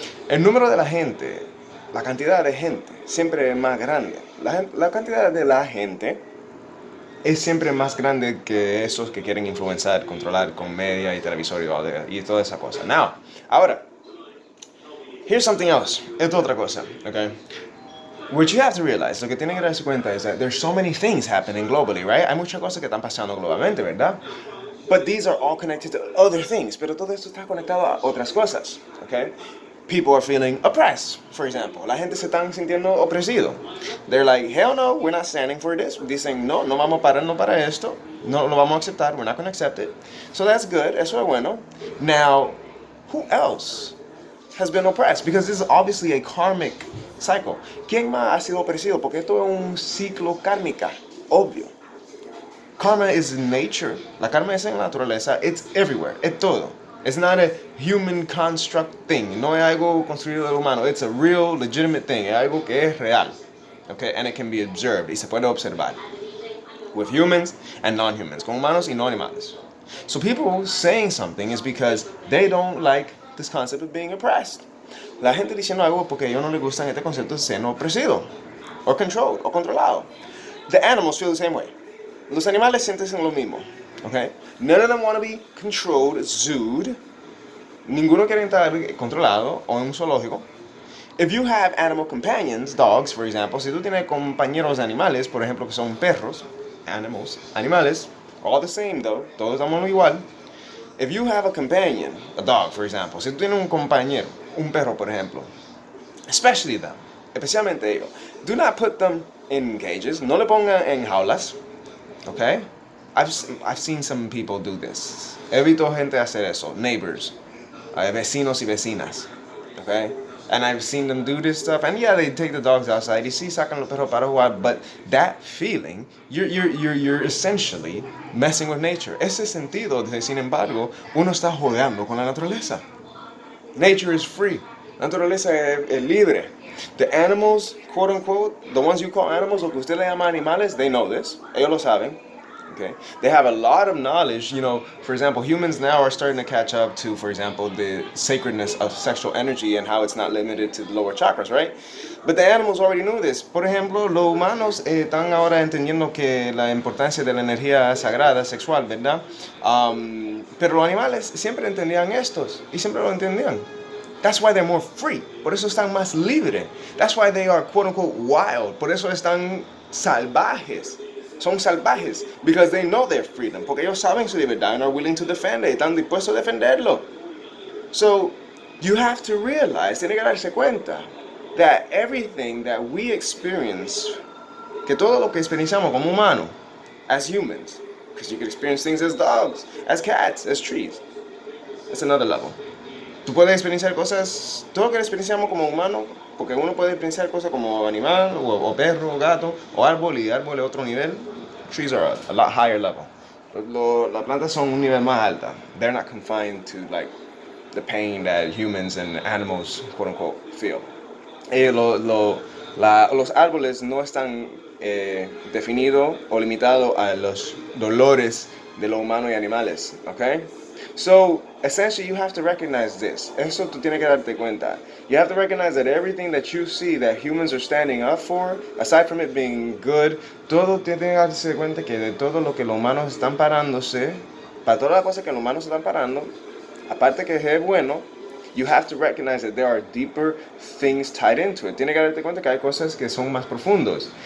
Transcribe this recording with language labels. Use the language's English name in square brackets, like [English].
[Spanish] El número de la gente, la cantidad de gente, siempre es más grande. La cantidad de la gente es siempre más grande que esos que quieren influenciar, controlar con media y televisor y toda esa cosa. [English] Now, [Spanish] ahora, [English] here's something else. [Spanish] Esto es otra cosa, [English] okay? What you have to realize, [Spanish] lo que tienen que darse cuenta [English] is that there's so many things happening globally, right? [Spanish] Hay muchas cosas que están pasando globalmente, ¿verdad? [English] But these are all connected to other things. [Spanish] Pero todo esto está conectado a otras cosas, okay? [English] People are feeling oppressed, for example. [Spanish] La gente se está sintiendo opresido. [English] They're like, hell no, we're not standing for this. [Spanish] Dicen, no, no vamos a pararnos para esto. No lo vamos a aceptar. [English] We're not going to accept it. So that's good. [Spanish] Eso es bueno. [English] Now, who else has been oppressed? Because this is obviously a karmic cycle. [Spanish] ¿Quién más ha sido opresido? Porque esto es un ciclo kármica, obvio. [English] Karma is in nature. [Spanish] La karma es en la naturaleza. [English] It's everywhere. [Spanish] Es todo. [English] It's not a human construct thing. [Spanish] No es algo construido del humano. [English] It's a real, legitimate thing. [Spanish] Es algo que es real. Okay? [English] And it can be observed. [Spanish] Y se puede observar. [English] With humans and non-humans. [Spanish] Con humanos y no animales. [English] So people saying something is because they don't like this concept of being oppressed. [Spanish] La gente diciendo algo porque a ellos no les gustan este concepto de ser opresido. [English] Or controlled. [Spanish] O controlado. [English] The animals feel the same way. [Spanish] Los animales sienten lo mismo, [English] okay? None of them want to be controlled, zooed. [Spanish] Ninguno quiere estar controlado o en un zoológico. [English] If you have animal companions, dogs, for example, [Spanish] si tú tienes compañeros animales, por ejemplo, que son perros, animales, [English] all the same though, [Spanish] todos estamos igual. [English] If you have a companion, a dog, for example, [Spanish] si tú tienes un compañero, un perro, por ejemplo, [English] especially them, [Spanish] especialmente ellos, do not put them in cages, no le pongan en jaulas. Okay? [English] I've seen some people do this. [Spanish] He visto gente hacer eso. Neighbors. Vecinos y vecinas. Okay? [English] And I've seen them do this stuff. And yeah, they take the dogs outside. [Spanish] Y sí, sacan los perros para jugar. [English] But that feeling, you're essentially messing with nature. [Spanish] Ese sentido, sin embargo, uno está jugando con la naturaleza. [English] Nature is free. [Spanish] La naturaleza es libre. [English] The animals, quote unquote, the ones you call animals, [Spanish] lo que usted le llama animales, [English] they know this. [Spanish] Ellos lo saben. [English] Okay? They have a lot of knowledge. You know, for example, humans now are starting to catch up to, for example, the sacredness of sexual energy and how it's not limited to the lower chakras, right? But the animals already knew this. [Spanish] Por ejemplo, los humanos están ahora entendiendo que la importancia de la energía sagrada sexual, ¿verdad? Pero los animales siempre entendían estos y siempre lo entendían. [English] That's why they're more free. [Spanish] Por eso están más libres. [English] That's why they are quote unquote wild. [Spanish] Por eso están salvajes. Son salvajes. [English] Because they know their freedom. [Spanish] Porque ellos saben su libertad [English] and are willing to defend it. [Spanish] Están dispuestos a defenderlo. [English] So, you have to realize, [Spanish] tiene que darse cuenta, [English] that everything that we experience, [Spanish] que todo lo que experienciamos como humanos, [English] as humans, because you can experience things as dogs, as cats, as trees. It's another level. [Spanish] Tú puedes experienciar cosas, todo lo que experienciamos como humano, porque uno puede experienciar cosas como animal, o perro, o gato, o árbol, y árbol es otro nivel. [English] Trees are a lot higher level. [Spanish] Las plantas son un nivel más alta. [English] They're not confined to like the pain that humans and animals, quote unquote, feel. [Spanish] Los árboles no están definidos o limitados a los dolores de los humanos y animales, okay? [English] So, essentially, you have to recognize this. [Spanish] Eso tú tienes que darte cuenta. [English] You have to recognize that everything that you see that humans are standing up for, aside from it being good, [Spanish] todo tiene que darse cuenta que de todo lo que los humanos están parándose, para todas las cosas que los humanos están parando, aparte que es bueno, [English] you have to recognize that there are deeper things tied into it. [Spanish] Tiene que darte cuenta que hay cosas que son más profundos.